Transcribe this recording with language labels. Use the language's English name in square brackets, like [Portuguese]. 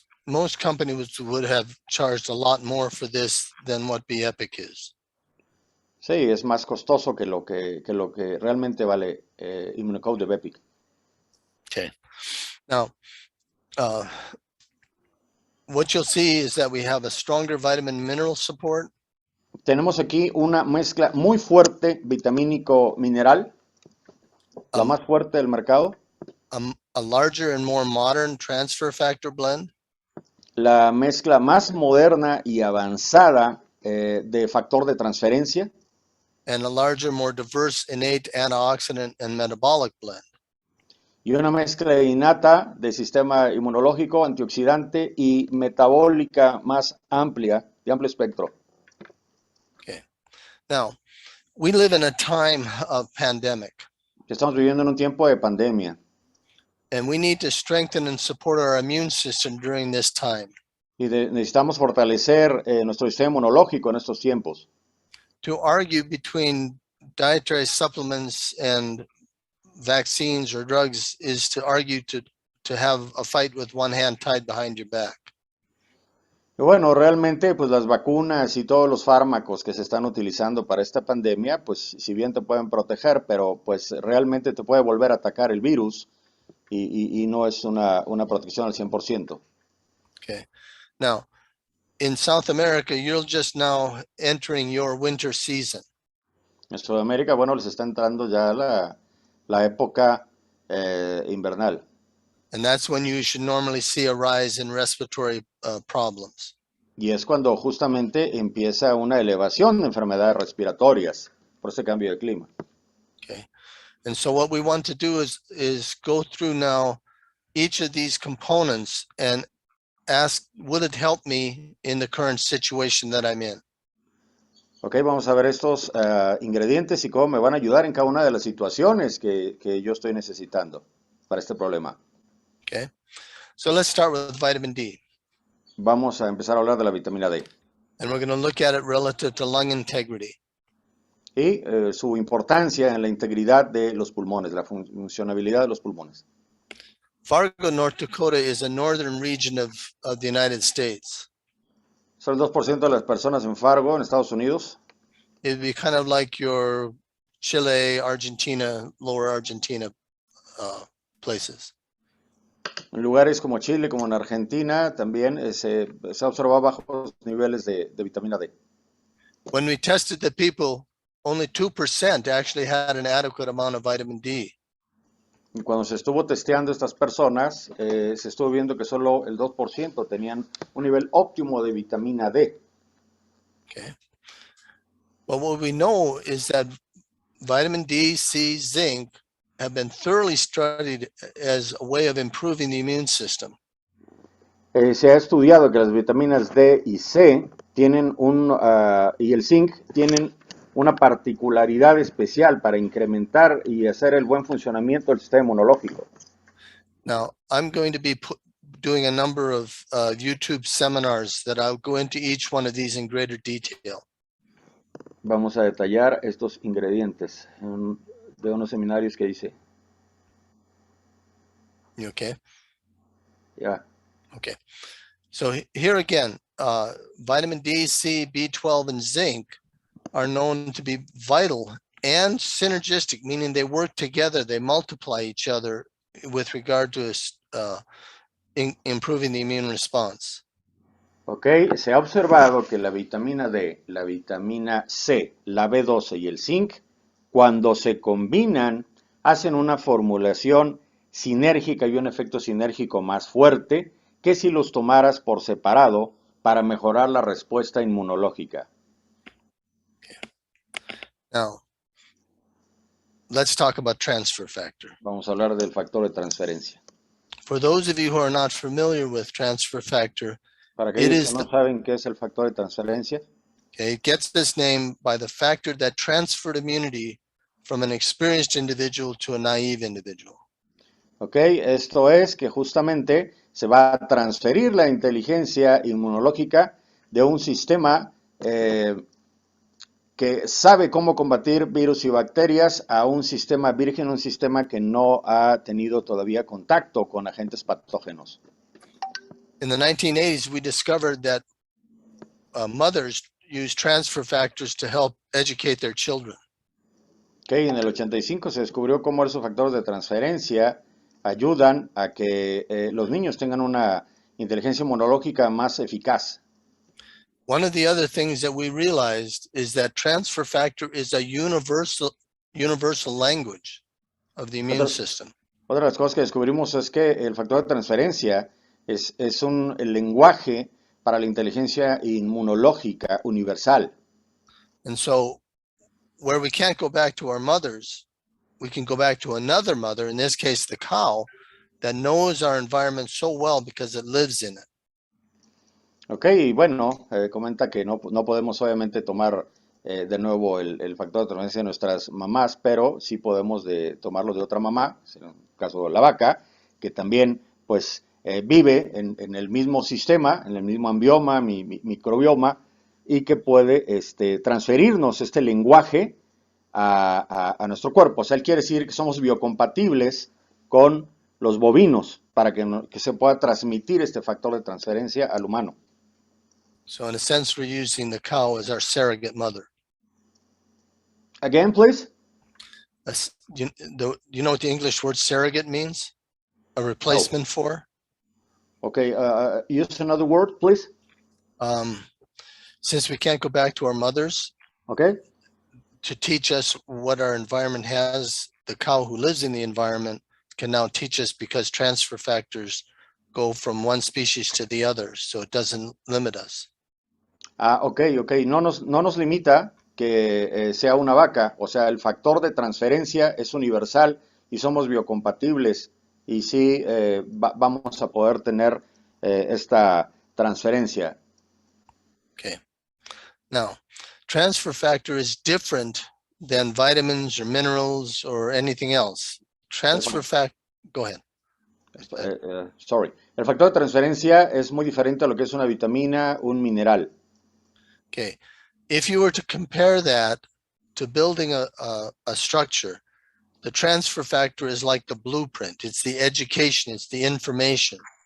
[English] Most companies would have charged a lot more for this than what BEPIC is. [Spanish] Sí, es más costoso que lo que realmente vale Immunocode de BEPIC. [English] Okay. Now, what you'll see is that we have a stronger vitamin mineral support. [Spanish] Tenemos aquí una mezcla muy fuerte vitamínico mineral, la más fuerte del mercado. [English] A larger and more modern transfer factor blend. [Spanish] La mezcla más moderna y avanzada de factor de transferencia. [English] And a larger, more diverse innate antioxidant and metabolic blend. [Spanish] Y una mezcla innata de sistema inmunológico, antioxidante y metabólica más amplia, de amplio espectro. [English] Okay. Now, we live in a time of pandemic. [Spanish] Estamos viviendo en un tiempo de pandemia. [English] And we need to strengthen and support our immune system during this time. [Spanish] Y necesitamos fortalecer nuestro sistema inmunológico en estos tiempos. [English] To argue between dietary supplements and vaccines or drugs is to argue to have a fight with one hand tied behind your back. [Spanish] Y bueno, realmente, pues las vacunas y todos los fármacos que se están utilizando para esta pandemia, pues si bien te pueden proteger, pero pues realmente te puede volver a atacar el virus y no es una protección al 100%. [English] Okay. Now, in South America, you're just now entering your winter season. [Spanish] En Sudamérica, bueno, les está entrando ya la época invernal. [English] And that's when you should normally see a rise in respiratory problems. [Spanish] Y es cuando justamente empieza una elevación de enfermedades respiratorias por este cambio de clima. [English] Okay. And so what we want to do is go through now each of these components and ask, would it help me in the current situation that I'm in? [Spanish] Ok, vamos a ver estos ingredientes y cómo me van a ayudar en cada una de las situaciones que yo estoy necesitando para este problema. [English] Okay. So let's start with vitamin D. [Spanish] Vamos a empezar a hablar de la vitamina D [English] And we're going to look at it relative to lung integrity. [Spanish] y su importancia en la integridad de los pulmones, la funcionabilidad de los pulmones. [English] Fargo, North Dakota is a northern region of the United States. [Spanish] Son el 2% de las personas en Fargo, en Estados Unidos. [English] It'd be kind of like your Chile, Argentina, lower Argentina places. [Spanish] En lugares como Chile, como en Argentina, también se observaba bajos niveles de vitamina D. [English] When we tested the people, only 2% actually had an adequate amount of vitamin D. [Spanish] Y cuando se estuvo testeando estas personas, se estuvo viendo que solo el 2% tenían un nivel óptimo de vitamina D. [English] Okay. But what we know is that vitamin D, C, zinc have been thoroughly studied as a way of improving the immune system. [Spanish] Se ha estudiado que las vitaminas D y C tienen y el zinc tienen una particularidad especial para incrementar y hacer el buen funcionamiento del sistema inmunológico. [English] Now, I'm going to be doing a number of YouTube seminars that I'll go into each one of these in greater detail. [Spanish] Vamos a detallar estos ingredientes de unos seminarios que hice. [English] You okay? [Spanish] Ya. [English] Okay. So here again, vitamin D, C, B12, and zinc are known to be vital and synergistic, meaning they work together, they multiply each other with regard to improving the immune response. [Spanish] Ok, se ha observado que la vitamina D, la vitamina C, la B12 y el zinc, cuando se combinan, hacen una formulación sinérgica y un efecto sinérgico más fuerte que si los tomaras por separado para mejorar la respuesta inmunológica. [English] Now, let's talk about transfer factor. [Spanish] Vamos a hablar del factor de transferencia. [English] For those of you who are not familiar with transfer factor, [Spanish] Para aquellos que no saben qué es el factor de transferencia, [English] okay, it gets this name by the factor that transferred immunity from an experienced individual to a naive individual. [Spanish] ok, esto es que justamente se va a transferir la inteligencia inmunológica de un sistema que sabe cómo combatir virus y bacterias a un sistema virgen, un sistema que no ha tenido todavía contacto con agentes patógenos. [English] In the 1980s, we discovered that mothers use transfer factors to help educate their children. [Spanish] Okay, en el 85 se descubrió cómo esos factores de transferencia ayudan a que los niños tengan una inteligencia inmunológica más eficaz. [English] One of the other things that we realized is that transfer factor is a universal language of the immune system. [Spanish] Otra de las cosas que descubrimos es que el factor de transferencia es el lenguaje para la inteligencia inmunológica universal. [English] And so where we can't go back to our mothers, we can go back to another mother, in this case the cow, that knows our environment so well because it lives in it. [Spanish] Ok, y bueno, comenta que no podemos obviamente tomar de nuevo el factor de transferencia de nuestras mamás, pero sí podemos tomarlo de otra mamá, en el caso de la vaca, que también pues vive en el mismo sistema, en el mismo ambioma, microbioma, y que puede transferirnos este lenguaje a nuestro cuerpo. O sea, él quiere decir que somos biocompatibles con los bovinos para que se pueda transmitir este factor de transferencia al humano. [English] So in a sense, we're using the cow as our surrogate mother. Again, please. You know what the English word surrogate means? A replacement for? Okay, use another word, please. Since we can't go back to our mothers, Okay. to teach us what our environment has, the cow who lives in the environment can now teach us because transfer factors go from one species to the other, so it doesn't limit us. Ok. [Spanish] No nos limita que sea una vaca, o sea, el factor de transferencia es universal y somos biocompatibles y sí vamos a poder tener esta transferencia. [English] Okay. Now, transfer factor is different than vitamins or minerals or anything else. Transfer factor, go ahead. Sorry. [Spanish] El factor de transferencia es muy diferente a lo que es una vitamina, un mineral. [English] Okay. If you were to compare that to building a structure, the transfer factor is like the blueprint. It's the education, it's the information.